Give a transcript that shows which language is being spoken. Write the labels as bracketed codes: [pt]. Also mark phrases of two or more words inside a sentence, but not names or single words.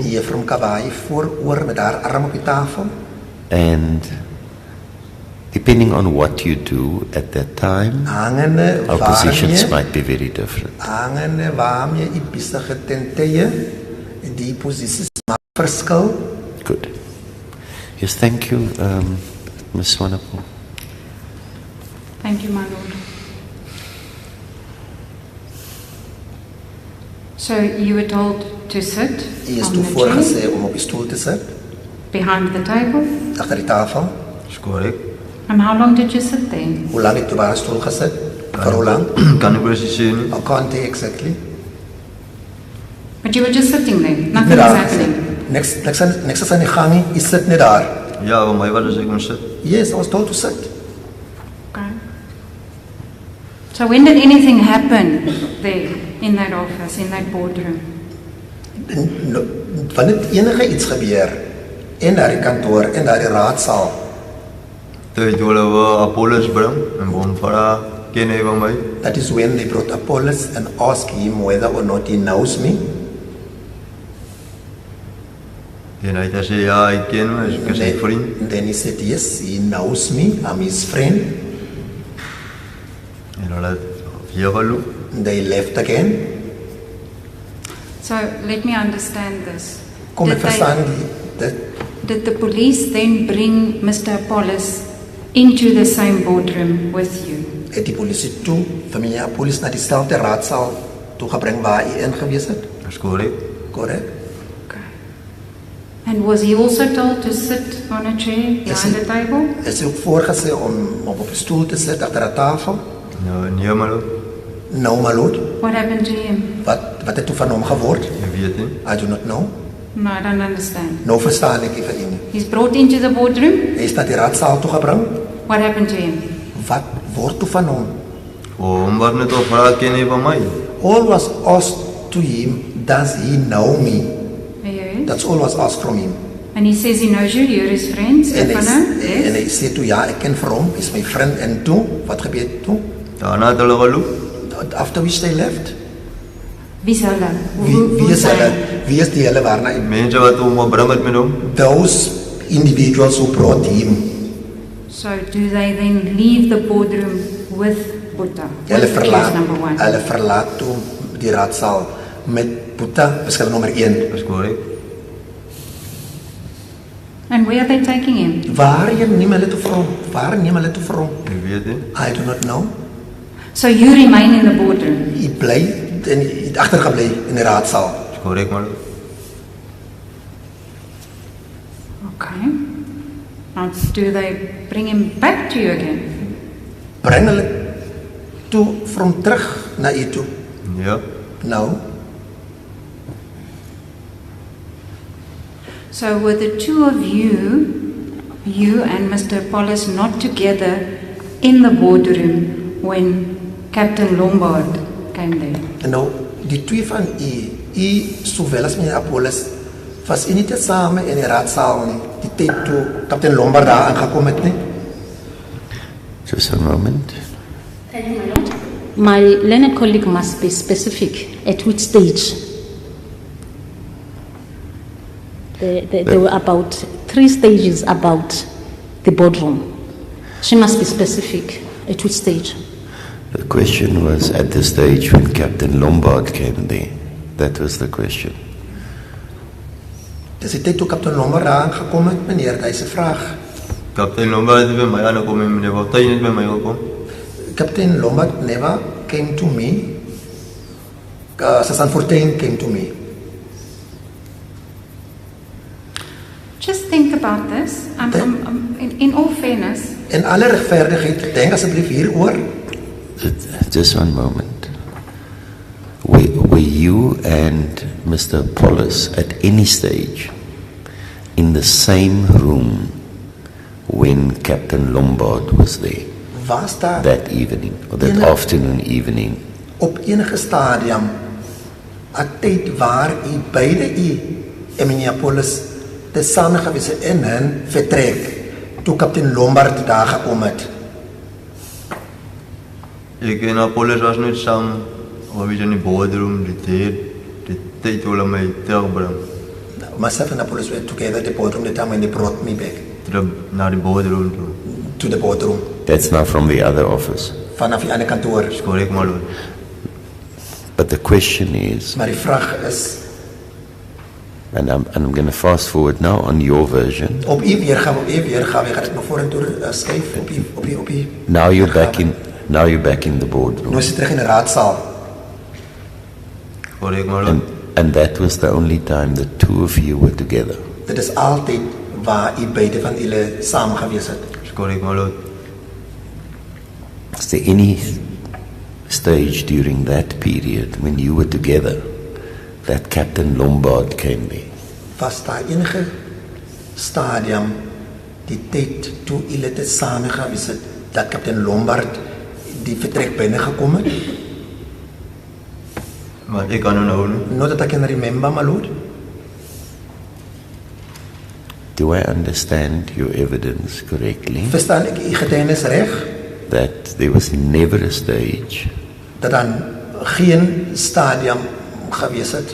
[af] Juffrou Kabai vooroor met haar arm op die tafel. [en] and depending on what you do at that time, [af] Hangende [en] our positions [af] waarmee, [en] might be very different. [af] hangende waarmee u besig het ten tye, die posisies maak verskil. [en] Good. Yes, thank you, Ms. Swanepoel. Thank you, my lord. So you were told to sit [af] Hy is [en] on [af] toe [en] the chair [af] voorgesê om op die stoel te sit, [en] behind the table. [af] agter die tafel. Dis korrek. [en] And how long did you sit there? [af] Hoe lang het jy by die stoel gesit? Vir hoe lang? Kan ek presies sê nie. [en] I can't say exactly. But you were just sitting there. [af] Net [en] Nothing was [af] daar [en] happening. [af] gesit. Niks is aan die gang nie, jy sit net daar. Ja, vir my wat as ek moet sit. [en] Yes, I was told to sit. Okay. So when did anything happen there in that office, in that boardroom? [af] Wanneer het enige iets gebeur in daardie kantoor, in daardie raadsaal, Toe het hulle wou Apollos bring en wou vra ken hy van my. [en] that is when they brought Apollos and asked him whether or not he knows me. [af] En hy het gesê ja, hy ken my, ek is sy vriend. [en] Then he said, yes, he knows me, I'm his friend. [af] En hulle het weer geloop. [en] They left again. So let me understand this. [af] Kom ek [en] Did they- [af] verstaan dit. [en] Did the police then bring Mr. Apollos into the same boardroom with you? [af] Het die polisie toe, vir my polisie na dieselfde raadsaal toegebring waar hy ingewees het. Dis korrek. [en] Correct? Okay. And was he also told to sit on a chair behind the table? [af] Is hy ook voorgesê om op 'n stoel te sit agter 'n tafel? Nou, nee maar, [en] No, my lord. What happened to him? [af] Wat het toe van hom geword? ek weet nie. [en] I do not know. No, I don't understand. [af] Nou verstaan ek nie vir u nie. [en] He's brought into the boardroom. [af] Hy is na die raadsaal toegebring. [en] What happened to him? [af] Wat word toe van hom? Hom wat net op vra ken hy van my. [en] All was asked to him, does he know me? Yes. That's all was asked from him. And he says he knows you, you're his friend, [af] En Stefano. en hy Yes. sê toe, ja, ek ken vir hom, is my vriend. En toe, wat gebeur toe? Daarna het hulle geloop. [en] After which they left. [af] Wie's hulle? Wie is hulle? Wie is die hulle waarna hy? Mense wat hom gebring het met hom. [en] Those individuals who brought him. So do they then leave the boardroom with Buddha? [af] Hulle [en] With accused [af] verlaat, [en] number one? [af] hulle verlaat toe die raadsaal met Boeta, verskil nommer 1. Dis korrek. [en] And where are they taking him? [af] Waarheen neem hulle toe vir hom? Waar neem hulle toe vir hom? Ek weet nie. [en] I do not know. So you remain in the boardroom. [af] Hy bly en hy het agtergebly in die raadsaal. Dis korrek maar. [en] Okay. Now, do they bring him back to you again? [af] Bring hulle toe vir hom terug na u toe. Ja. Nou, [en] So were the two of you and Mr. Apollos not together in the boardroom when Captain Lombard came there? [af] en nou die twee van u sowel as meneer Apollos, was u nie tesame in die raadsaal nie, die tyd toe Kaptein Lombard daar aangekom het nie. [en] Just a moment. Thank you, my lord. My learned colleague must be specific at which stage. There were about 3 stages about the boardroom. She must be specific at which stage. The question was at the stage when Captain Lombard came there. That was the question. [af] Dis die tyd toe Kaptein Lombard daar aangekom het, meneer, hy se vraag. Kaptein Lombard het by my aangekom en meneer Wouter het by my gekom. [en] Captain Lombard never came to me. Sergeant Fortuin came to me. Just think about this. In all fairness, [af] In alle regverdigheid, denk asseblief hieroor. [en] Just one moment. Were you and Mr. Apollos at any stage in the same room when Captain Lombard was there [af] Was daar [en] that evening or that [af] Ene- [en] afternoon evening? [af] op enige stadium 'n tyd waar u beide u en meneer Apollos tesame gewees het in 'n vertrek toe Kaptein Lombard daar gekom het? Ek en Apollos was net saam, of is in die boardroom, die tyd toe hulle my terugbring. [en] Myself and Apollos were together at the boardroom the time when they brought me back [af] Terug na die boardroom toe. [en] to the boardroom That's now from the other office. [af] vanaf die ander kantoor. Dis korrek maar lord. [en] But the question is, [af] Maar die vraag is, [en] And I'm going to fast forward now on your version. [af] Op u weergawe, ek gaan dit nou vorentoe skuif op u. [en] Now you're back in the boardroom. [af] Nou is jy terug in die raadsaal. Korrek, [en] my lord. And that was the only time the two of you were together. [af] Dit is altyd waar u beide van julle saam gewees het. Korrek, [en] my lord. Is there any stage during that period when you were together that Captain Lombard came there? [af] Was daar enige stadium die tyd toe julle te same gewees het dat Kaptein Lombard die vertrek binne gekom het? Maar ek kan nou nie. [en] Not that I can remember, my lord. Do I understand your evidence correctly? [af] Verstaan ek u getuienis reg? [en] That there was never a stage [af] Dat dan geen stadium gewees het